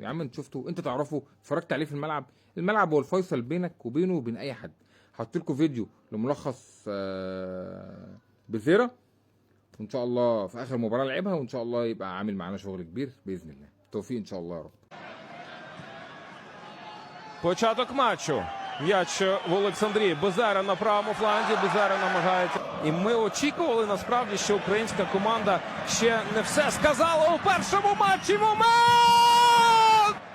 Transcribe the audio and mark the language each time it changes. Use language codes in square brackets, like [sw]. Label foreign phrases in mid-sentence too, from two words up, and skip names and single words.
[ar] يا عم انت شفته، انت تعرفه، اتفرجت عليه في الملعب. الملعب هو الفيصل بينك وبينه وبين اي حد. هحط لكم فيديو لملخص بزيرة، وان شاء الله في اخر مباراه لعبها، وان شاء الله يبقى عامل معانا شغل كبير باذن الله. توفيق ان شاء الله يا رب. [uk] Початок матчу. М'яч в Олександрії. Безера на правому фланзі. Безера намагається. І ми очікували насправді, що українська команда ще не все сказала у першому матчі. Момент!